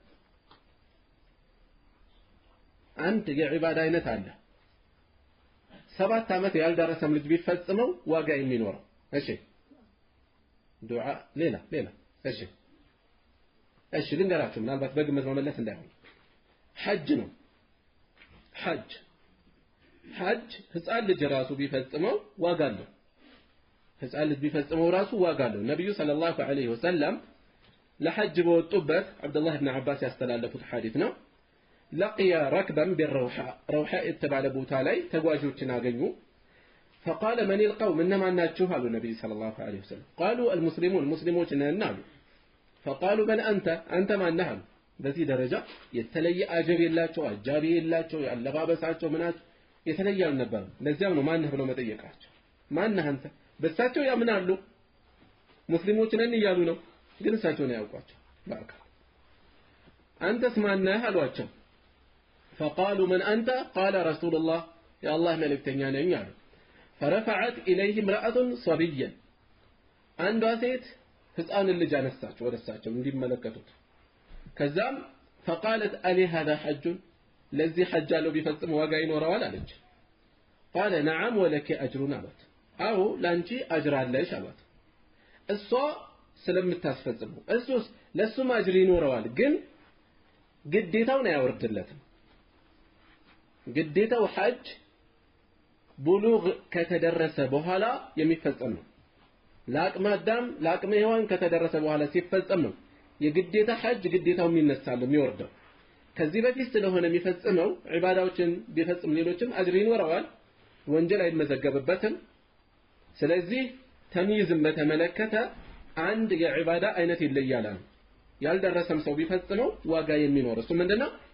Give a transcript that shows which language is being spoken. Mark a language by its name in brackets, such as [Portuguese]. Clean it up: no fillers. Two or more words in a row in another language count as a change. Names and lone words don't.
[Amharic] አንድ የዒባዳ አይነት አለ 7 ዓመት ያልደረሰም ልጅ ቢፈጽመው ዋጋ የሚኖረው እሺ ዱዓ ሌላ እሺ ልንገራችሁ ምናልባት በግምት መመለስ እንዳይሆን ሐጅ ነው ሐጅ ህፃን ልጅ ራሱ ቢፈጽመው ዋጋ አለው ህፃን ልጅ ቢፈጽመው ራሱ ዋጋ አለው ነብዩ ሰለላሁ ዐለይሂ ወሰለም ለሐጅ በወጡበት አብዱላህ ኢብኑ አባስ ያስተላለፉት ሐዲስ ነው [Arabic] لقي ركبا بالروحاء [Amharic] የተባለ ቦታ ላይ ተጓዦችን አገኙ [Arabic] فقال من القوم انما [Amharic] ናችሁ አሉ ነብዩ ሰለላሁ ዐለይሂ ወሰለም [Arabic] قالوا المسلمون [Amharic] ነን አሉ فقالوا [Arabic] من انت [Amharic] ማን ነህ አሉ በዚህ ደረጃ የተለየ አጀብ የላቸው አጃቢ የላቸው ያለባበሳቸው ምናቸው የተለየ አልነበረም ለዚያም ነው ማን ብለው መጠየቃቸው ማን አንተ በሳቸው ያምናሉ ሙስሊሞች ነን ይያሉ ነው ግን እሳቸው ነው ያውቋቸው በአካል አንተስ ማን ነህ አሏቸው فقالوا [Arabic] من انت قال رسول الله يا الله [Amharic] ملكتኛ ነኝ አሉ [Arabic] فرفعت اليه امراه صبيا [Amharic] አንዷ ሴት ህፃን ልጅ አነሳች ወደሳቸው እንዲመለከቱት ከዛም [Arabic] فقالت الي هذا حج [Amharic] ለዚህ ሐጅ አለው ቢፈጽም ዋጋ ይኖረዋል አለች [Arabic] قال نعم ولك اجر [Amharic] አላት አው ላንቺ አጅር አለሽ አላት እሷ ስለምታስፈጽመው እሱስ ለሱም አጅር ይኖረዋል ግን ግዴታውን አያወርድለትም ግዴታው ሐጅ ቡሉግ ከተደረሰ በኋላ የሚፈጸም ነው ለአቅመ አዳም ለአቅመ ሔዋን ከተደረሰ በኋላ ሲፈጸም ነው የግዴታ ሐጅ ግዴታው የሚነሳል የሚወርደው ከዚህ በፊት ስለሆነ የሚፈጽመው ዒባዳዎችን ቢፈጽም ሌሎችም አጅር ይኖረዋል ወንጀል አይመዘገብበትም ስለዚህ ተምይዝን በተመለከተ አንድ የዒባዳ አይነት ይለያል ያልደረሰም ሰው ቢፈጽመው ዋጋ የሚኖር እሱ ምንድነው